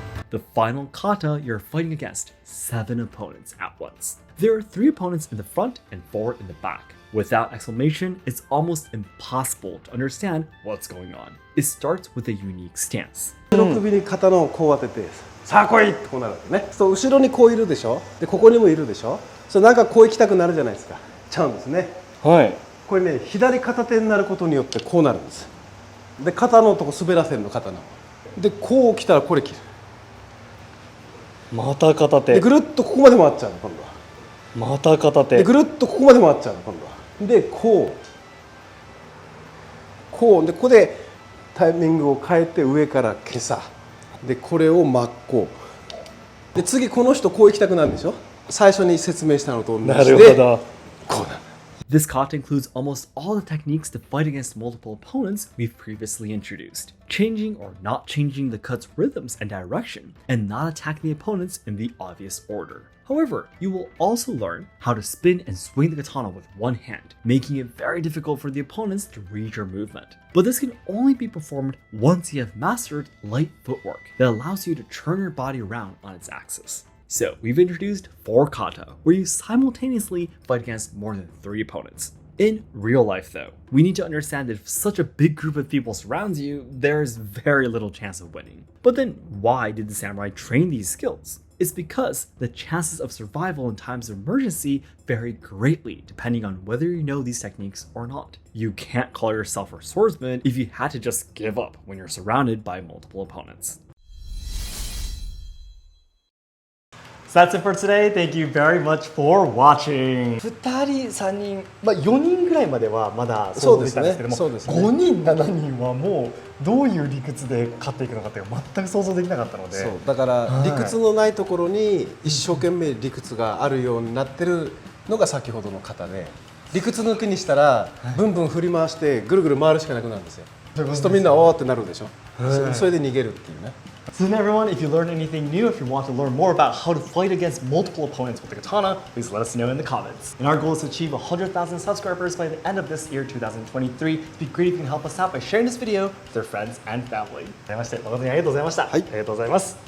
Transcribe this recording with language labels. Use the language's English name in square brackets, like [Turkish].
[English] The final kata, you're fighting against 7 opponents at once. There are 3 opponents in the front and 4 in the back. Without explanation, it's almost impossible to understand what's going on. It starts with a unique stance. [Japanese] 後ろ首に刀をこう当ててさあ来いってこうなるわけねそう後ろにこういるでしょでここにもいるでしょそれなんかこう行きたくなるじゃないですかちゃうんですねはい。これね左片手になることによってこうなるんですで肩のとこ滑らせるの刀をでこう来たらこれ切るまた片手。でぐるっとここまで回っちゃうの今度はまた片手。でぐるっとここまで回っちゃうの今度はでこうでここでタイミングを変えて上から今朝でこれを真っ向で次この人こう行きたくなるんでしょ最初に説明したのと同じでなるほど。こうなる [English] This kata includes almost all the techniques to fight against multiple opponents we've previously introduced, changing or not changing the cut's rhythms and direction, and not attacking the opponents in the obvious order. However, you will also learn how to spin and swing the katana with one hand, making it very difficult for the opponents to read your movement. But this can only be performed once you have mastered light footwork that allows you to turn your body around on its axis. So, we've introduced 4 kata, where you simultaneously fight against more than 3 opponents. In real life though, we need to understand that if such a big group of people surrounds you, there's very little chance of winning. But then, why did the samurai train these skills? It's because the chances of survival in times of emergency vary greatly depending on whether you know these techniques or not. You can't call yourself a swordsman if you had to just give up when you're surrounded by multiple opponents. So that's it for today. Thank you very much for watching. [Japanese] 2人、3人、4人ぐらいまではまだ想像できたんですけども、5人、7人はもうどういう理屈で勝っていくのかっていうのは全く想像できなかったので、そうだから理屈のないところに一生懸命理屈があるようになってるのが先ほどの方で、理屈抜きにしたらブンブン振り回してぐるぐる回るしかなくなるんですよ。そうするとみんなおーってなるでしょ。それで逃げるっていうね。 [English] So then everyone, if you learned anything new, if you want to learn more about how to fight against multiple opponents with the katana, please let us know in the comments. And our goal is to achieve 100,000 subscribers by the end of this year, 2023. It'd be great if you can help us out by sharing this video with your friends and family. [Japanese] 誠にありがとうございました。ありがとうございます。